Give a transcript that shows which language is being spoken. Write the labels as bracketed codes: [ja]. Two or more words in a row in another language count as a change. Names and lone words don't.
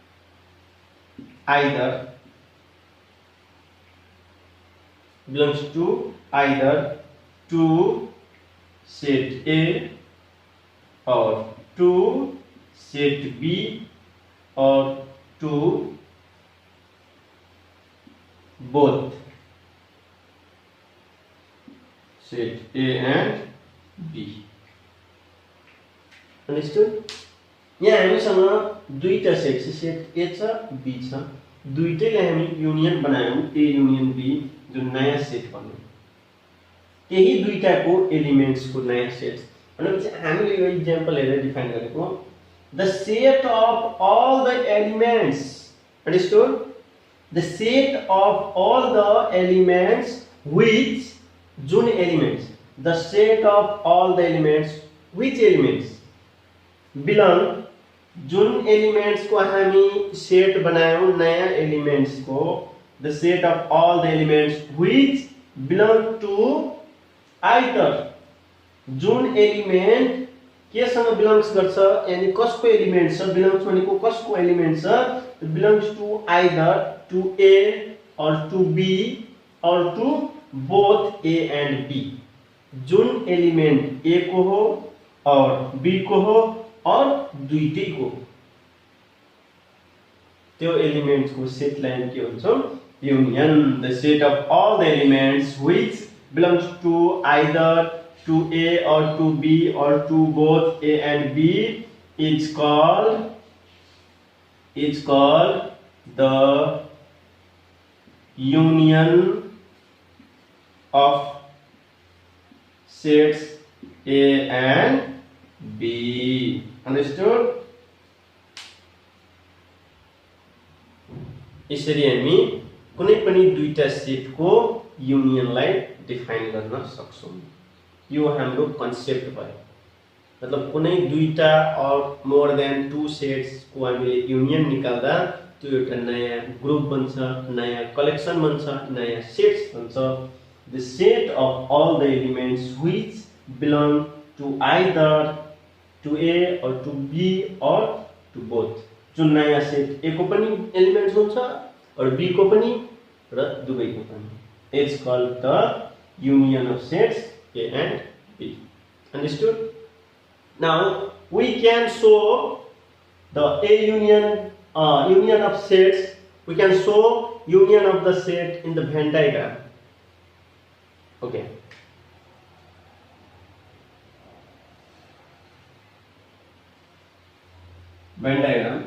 [en] either to set A or to set B or to both set A and B. Understood? [ne] यहाँ हामीसँग दुईटा सेट छ, सेट ए छ बी छ, दुईटैलाई हामी युनियन बनायौं ए युनियन बी जुन नयाँ सेट बन्यो। त्यही दुईटाको एलिमेन्ट्सको नयाँ सेट भनेपछि हामीले यो एक्जाम्पल हेरेर डिफाइन गरेको [en] the set of all the elements. Understood? The set of all the elements which जुन elements the set of all the elements which elements belong [ne] जुन एलिमेंट्स को हामी सेट बनायौं नयाँ एलिमेंट्स को [en] the set of all the elements which belong to either [ne] जुन एलिमेंट केसँग बिलोङ्स गर्छ यानी कसको एलिमेंट छ बिलोङ्स भनेको कसको एलिमेंट छ [en] belongs to either to A और to B और to both A and B। [ne] जुन एलिमेंट ए को हो और बी को हो और दुईटै को त्यो एलिमेंट्स को सेट लाइन के हुन्छ युनियन। [en] The set of all the elements which belongs to either to A और to B और to both A and B is called the union of sets A and B। Understood? [ne] यसरी हामी कुनै पनि दुईटा सेटको युनियनलाई डिफाइन गर्न सक्छौं। यो हाम्रो कन्सेप्ट भयो। मतलब कुनै दुईटा और [en] more than two sets [ne] को हामीले युनियन निकाल्दा त्यो एउटा नयाँ ग्रुप बन्छ, नयाँ कलेक्सन बन्छ, नयाँ सेट्स बन्छ। [en] The set of all the elements which belong to either to A और to B और to both। [ne] जुन नयाँ सेट ए को पनि एलिमेंट्स हुन्छ और बी को पनि र दुवैको पनि [en] is called the union of sets A and B. [ne] Understood? [en] Now we can show the A union of sets. We can show union of the set in the Venn diagram. Okay. Venn diagram.